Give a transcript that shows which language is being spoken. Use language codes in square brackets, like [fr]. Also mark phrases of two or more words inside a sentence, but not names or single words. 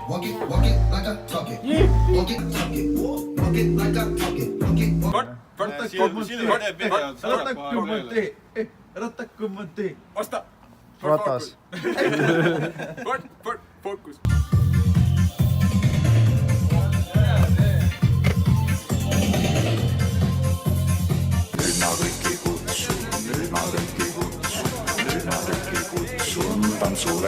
[en] Walk it like I talk it. Walk it, talk it. Walk it like I talk it. Walk it, [et] Rattakumõtti! Vasta! Ratas. Fookus! Nüüd ma kõiki kutsun tantsule.